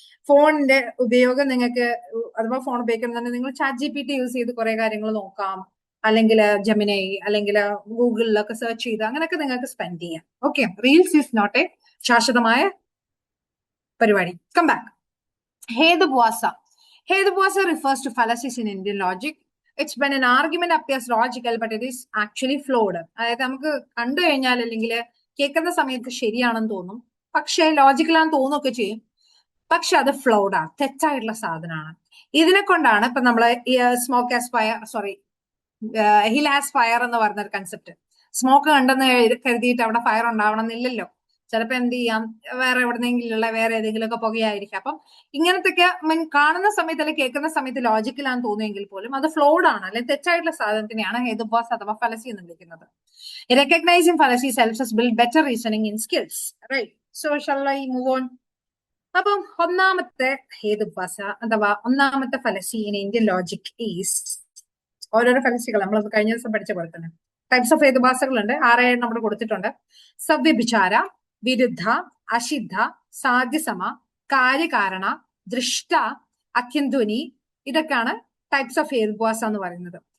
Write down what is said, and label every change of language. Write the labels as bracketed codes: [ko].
[ml] ഫോണിന്റെ ഉപയോഗം നിങ്ങൾക്ക് അഥവാ ഫോൺ ഉപയോഗിക്കുന്നുണ്ടെങ്കിൽ നിങ്ങൾ ChatGPT യൂസ് ചെയ്ത് കുറെ കാര്യങ്ങൾ നോക്കാം, അല്ലെങ്കിൽ ജെമിനൈ അല്ലെങ്കിൽ ഗൂഗിളിലൊക്കെ സെർച്ച് ചെയ്ത് അങ്ങനെയൊക്കെ നിങ്ങൾക്ക് സ്പെൻഡ് ചെയ്യാം. [en] Okay, reels is not a ശാശ്വതമായ പരിപാടി. Come back. Hedubwasa. Hedubwasa refers to fallacies in Indian logic. It's when an argument appears logical but it is actually flawed. [ml] അതായത് നമുക്ക് കണ്ടു കഴിഞ്ഞാൽ അല്ലെങ്കിൽ കേൾക്കുന്ന സമയത്ത് ശരിയാണെന്ന് തോന്നും, പക്ഷെ ലോജിക്കലാണെന്ന് തോന്നുകയൊക്കെ ചെയ്യും, പക്ഷെ അത് ഫ്ലോഡ് ആണ്, തെറ്റായിട്ടുള്ള സാധനമാണ്. ഇതിനെ കൊണ്ടാണ് ഇപ്പൊ നമ്മള് [en] smoke as fire, sorry hill as fire [ml] എന്ന് പറഞ്ഞൊരു കൺസെപ്റ്റ്. സ്മോക്ക് കണ്ടെന്ന് കരുതിയിട്ട് അവിടെ ഫയർ ഉണ്ടാവണം എന്നില്ലല്ലോ. ചിലപ്പോ എന്ത് ചെയ്യാം, വേറെ എവിടെന്നെങ്കിലുള്ള വേറെ ഏതെങ്കിലും ഒക്കെ പുകയായിരിക്കാം. അപ്പം ഇങ്ങനത്തെയൊക്കെ കാണുന്ന സമയത്ത് അല്ലെങ്കിൽ കേൾക്കുന്ന സമയത്ത് ലോജിക്കലാന്ന് തോന്നുമെങ്കിൽ പോലും അത് ഫ്ലോഡ് ആണ്, അല്ലെങ്കിൽ തെറ്റായിട്ടുള്ള സാധനത്തിനെയാണ് ഹേതുബോസ് അഥവാ ഫലസി എന്ന് വിളിക്കുന്നത്. [en] Recognizing fallacies helps us build better reasoning in skills. Right. So shall I move on? [ml] അപ്പം ഒന്നാമത്തെ ഹേതുബാസ അഥവാ ഒന്നാമത്തെ ഫലസി ഇൻ ഇന്ത്യൻ ലോജിക് ഈസ്, ഓരോരോ ഫലസികൾ നമ്മൾ കഴിഞ്ഞ ദിവസം പഠിച്ച പോലെ തന്നെ ടൈപ്സ് ഓഫ് ഹേതുബാസകളുണ്ട്, 6 നമ്മൾ കൊടുത്തിട്ടുണ്ട്. സവ്യഭിചാര, വിരുദ്ധ, അസിദ്ധ, സാധ്യസമ, കാര്യകാരണ, ദൃഷ്ട, അഖ്യന്ധ്വനി, ഇതൊക്കെയാണ് ടൈപ്സ് ഓഫ് ഹേതുബാസ എന്ന് പറയുന്നത്.